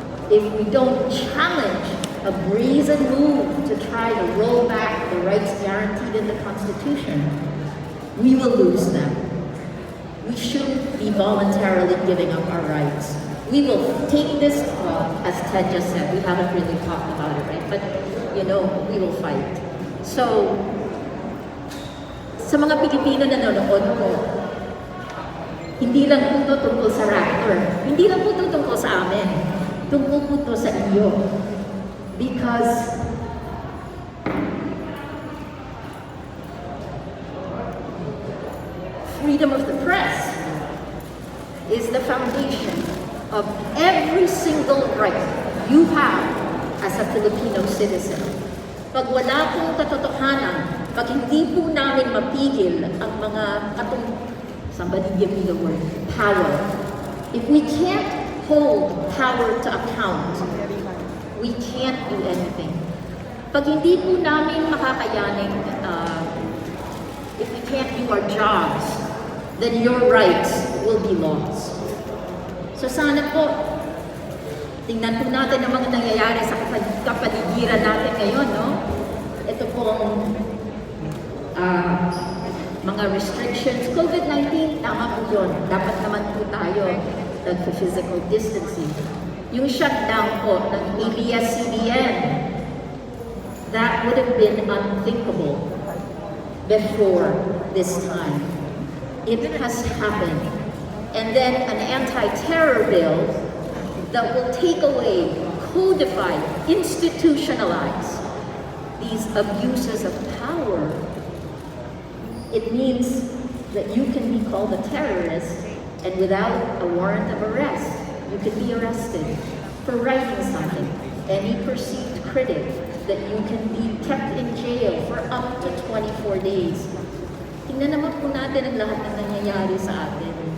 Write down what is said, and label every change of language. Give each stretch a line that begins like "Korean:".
English: If we don't challenge a brazen move to try to roll back the rights guaranteed in the Constitution, we will lose them. We shouldn't be voluntarily giving up our rights. We will take this, as Ted just said, we haven't really talked about it, right? But, we will fight.
Filipino: So, sa mga Pilipino na nanonood ko, hindi lang po ito tungkol sa Raptor. Hindi lang po ito tungkol sa amin. Tungkol po ito sa iyo.
English: Because freedom of the press is the foundation of every single right you have as a Filipino citizen.
Filipino: Pag wala pong katotohanan, pag hindi po namin mapigil ang mga
English: somebody give me the word, power. If we can't hold power to account, we can't do anything.
Filipino: Pag hindi po namin makakayanin,
English: if we can't do our jobs, then your rights will be lost.
Filipino: So sana po, tingnan po natin ang mga nangyayari sa kapaligiran natin ngayon, no? Ito pong mga restrictions. COVID-19, tama po yun. Dapat naman po tayo nag-physical distancing. Yung shutdown po ng ABS-CBN,
English: that would have been unthinkable before this time. It has happened. And then an anti-terror bill that will take away, codify, institutionalize these abuses of power. It means that you can be called a terrorist and without a warrant of arrest, you can be arrested for writing something. Any perceived critic, that you can be kept in jail for up to 24 days.
Filipino: Tingnan naman po natin ang lahat ng nangyayari sa atin.